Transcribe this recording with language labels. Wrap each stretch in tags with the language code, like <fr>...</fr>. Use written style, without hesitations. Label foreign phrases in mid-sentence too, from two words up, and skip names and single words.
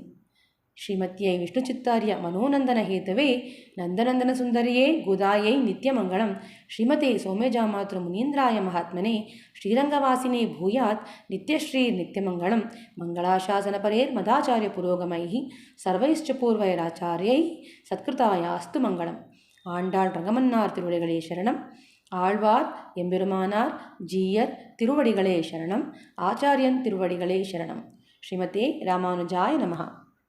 <sa>ಶ್ರೀಮತ್ಯೈ ವಿಷ್ಣುಚಿತ್ತಾರ್ಯ ಮನೋನಂದನ ಹೇತವೇ ನಂದನಂದನ ಸುಂದರಿಯೇ ಗೋದಾಯೈ ನಿತ್ಯಮಂಗಳಂ. ಶ್ರೀಮತೆ ಸೌಮ್ಯಜಾಮಾತೃ ಮುನೀಂದ್ರಾಯ ಮಹಾತ್ಮನೆ ಶ್ರೀರಂಗವಾಸಿನೇ ಭೂಯಾತ್ ನಿತ್ಯಶ್ರೀ ನಿತ್ಯಮಂಗಳಂ. ಮಂಗಳಾಶಾಸನ ಪರೇರ್ ಮದಾಚಾರ್ಯ ಪುರೋಗಮೈ ಸರ್ವೈಶ್ಚ ಪೂರ್ವೈರಾಚಾರ್ಯೈ ಸತ್ಕೃತಾಯಾಸ್ತು ಮಂಗಳಂ.</sa> <ta>ஆண்டாள் ரங்கமன்னார் திருவடிகளே சரணம். ஆழ்வார் எம்பெருமானார் ஜீயர் திருவடிகளே சரணம். ஆச்சாரியன் திருவடிகளே சரணம்.</ta> <sa>ஸ்ரீமதே ராமானுஜாய நமஹ.</sa>